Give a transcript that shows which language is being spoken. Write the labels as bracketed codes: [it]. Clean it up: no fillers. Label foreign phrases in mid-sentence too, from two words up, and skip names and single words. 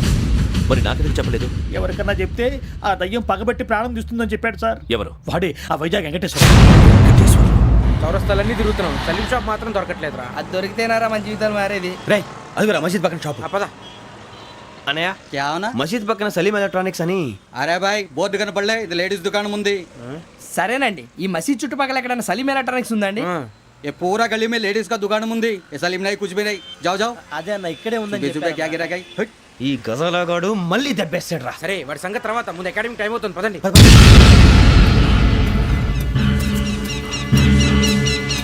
[te] మరి నాకెందుకు చెప్పలేదు? ఎవరికన్నా చెప్తే ఆ దయ్యం పగబెట్టి ప్రాణం తీస్తుందని చెప్పాడు సార్. ఎవరు? వాడే ఆ వైజాగ్ వెంకటేశ్వర. చౌరస్తాలన్నీ తిరుగుతున్నాం, సలీం షాప్ మాత్రం దొరకట్లేదురా. అది దొరికితేనారా మన జీవితాలు మారేది. రే అదిగురా మసీద్ పక్కన షాప్. పదా అనయా [hi] क्या होना? [te] మసీద్ పక్కన సలీం ఎలక్ట్రానిక్స్ అని. [hi] अरे भाई बहुत [te] కనపడలే, ఇది లేడీస్ దుకాణం ఉంది. సరేనండి, ఈ మసీద్ చుట్టుపక్కల ఎక్కడైనా సలీం ఎలక్ట్రానిక్స్ ఉందండి? [hi] ये पूरा गली में लेडीज का दुकान मुंदी, ये सलीम नहीं कुछ भी नहीं. जाओ जाओ. [te] అదే అన్న ఇక్కడే ఉందని [hi] 20 रुपए क्या गिरा गई. [te] ఈ గజాలగాడు మళ్ళీ దెబ్బేస్తాడు రా. సరే వాడి సంగతి తర్వాత, ముందు [en] academic time [te] అవుతుంది, పదండి.